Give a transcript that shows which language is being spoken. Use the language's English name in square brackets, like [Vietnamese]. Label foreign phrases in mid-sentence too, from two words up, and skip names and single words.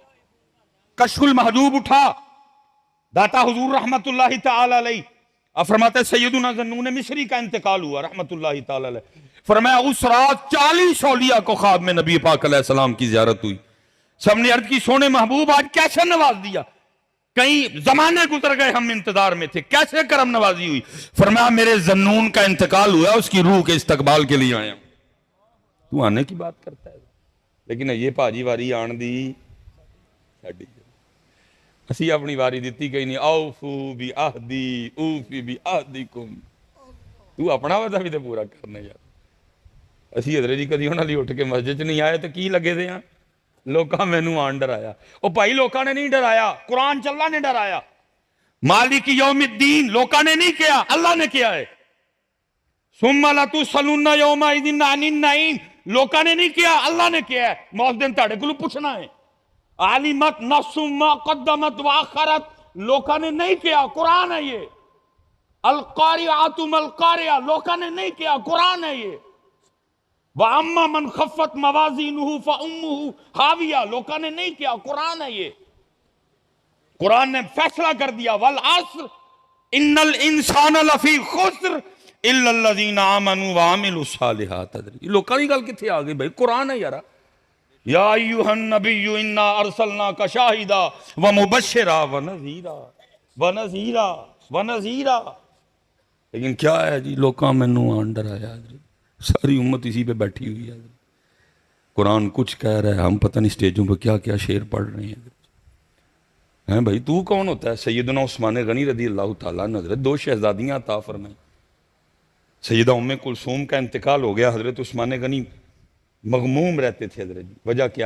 [Urdu] کشف المحجوب اٹھا، داتا حضور رحمت اللہ تعالی علیہ، اب فرماتے سیدنا ذنون مصری کا انتقال ہوا رحمت اللہ تعالی علیہ، فرمایا اس رات 40 اولیاء کو خواب میں نبی پاک علیہ السلام کی زیارت ہوئی، سب نے عرض کی سونے محبوب آج کیسے نواز دیا، کئی زمانے گزر گئے ہم انتظار میں تھے، کیسے کرم نوازی ہوئی؟ فرمایا میرے ذنون کا انتقال ہوا، اس کی روح کے استقبال کے لیے آیا ہوں۔ [Punjabi] تو آنے کی بات کرتا ہے، لیکن یہ پاجی واری آن دی ساڈی، اسی اپنی واری دیتی گئی نہیں، [Arabic] اوفو بی عہدی اوفی بی عہدکم، [Punjabi] تو اپنا وعدہ بھی تے پورا کرنے یار۔ اسی حضرت جی کدی انہاں لئی اٹھ کے مسجد چ نہیں آئے تو کی لگے دے ہاں، لوکاں مینوں آن ڈرایا، او بھائی لوکاں نے نہیں ڈرایا، قرآن چ اللہ نے ڈرایا، [Arabic] مالک یوم الدین [Punjabi] لوکاں نے نہیں کیا، اللہ نے کیا ہے، [Arabic] ثم لتسألن یومئذ عن النعیم لوکاں [Punjabi] نے نہیں کیا، اللہ نے کیا ہے، موس دن تہاڈے کولوں پوچھنا ہے، [Arabic] عالمت نفس ما قدمت واخرت [Punjabi] لوکاں نے نہیں کیا، قرآن ہے یہ، [Arabic] القارعۃ ما القارعہ [Punjabi] لوکاں نے نہیں کیا، قرآن ہے یہ، [Arabic] وَأَمَّا مَنْ خَفَّتْ مَوَازِينُهُ فَأُمُّهُ حَاوِيَةٌ [Punjabi] لوکاں نے نہیں کیا، قرآن ہے یہ، قرآن نے فیصلہ کر دیا [Arabic] وَالْعَصْرِ إِنَّ الْإِنسَانَ لَفِي خُسْرٍ إِلَّا الَّذِينَ آمَنُوا وَعَمِلُوا الصَّالِحَاتِ۔ [Punjabi] یہ لوکاں دی گل کتھے آ گئی بھائی، قرآن ہے یارا، [Arabic] یا ایھا النبی انا ارسلناک شاہدا ومبشرا ونذیرا، [Urdu] لیکن کیا ہے جی، [Punjabi] لوکاں مینوں آن ڈرایا، [Urdu] ساری امت اسی پہ بیٹھی ہوئی ہے، قرآن کچھ کہہ رہا ہے، ہم پتہ نہیں سٹیجوں پہ کیا کیا شعر پڑھ رہے ہیں بھائی، تو کون ہوتا ہے؟ سیدنا عثمان غنی رضی اللہ تعالیٰ عنہ، حضرت 2 شہزادیاں عطا فرمائیں، سیدہ ام کلثوم کا انتقال ہو گیا، حضرت عثمان غنی مغموم رہتے تھے حضرت جی، وجہ کیا؟